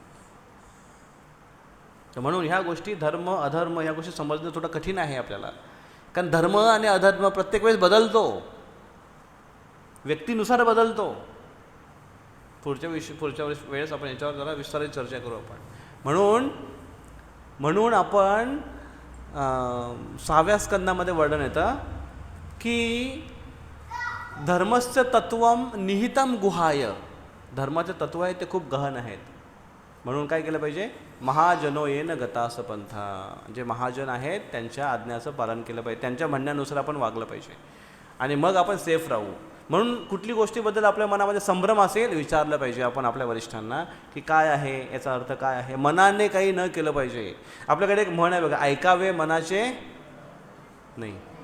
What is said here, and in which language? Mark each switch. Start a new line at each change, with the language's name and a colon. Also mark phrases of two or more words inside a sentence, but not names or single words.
Marathi: तर म्हणून ह्या गोष्टी धर्म अधर्म ह्या गोष्टी समजणं थोडं कठीण आहे आपल्याला, कारण धर्म आणि अधर्म प्रत्येक वेळेस बदलतो, व्यक्तीनुसार बदलतो. पुढच्या वेळेस आपण याच्यावर जरा विस्तारित चर्चा करू आपण. म्हणून आपण 6व्या स्कंदामध्ये वर्णन येतं की
Sanskrit: धर्मस्य तत्वम निहितम गुहाय,
Marathi: धर्माचे तत्व आहे ते खूप गहन आहेत. म्हणून काय केलं पाहिजे?
Sanskrit: महाजनो येन गतास पंथा,
Marathi: जे महाजन आहेत त्यांच्या आज्ञाचं पालन केलं पाहिजे, त्यांच्या म्हणण्यानुसार आपण वागलं पाहिजे आणि मग आपण सेफ राहू. म्हणून कुठली गोष्टीबद्दल आपल्या मनामध्ये संभ्रम असेल विचारलं पाहिजे आपण आपल्या वरिष्ठांना की काय आहे, याचा अर्थ काय आहे. मनाने काही न केलं पाहिजे. आपल्याकडे एक म्हण आहे बघा, ऐकावे मनाचे नाही.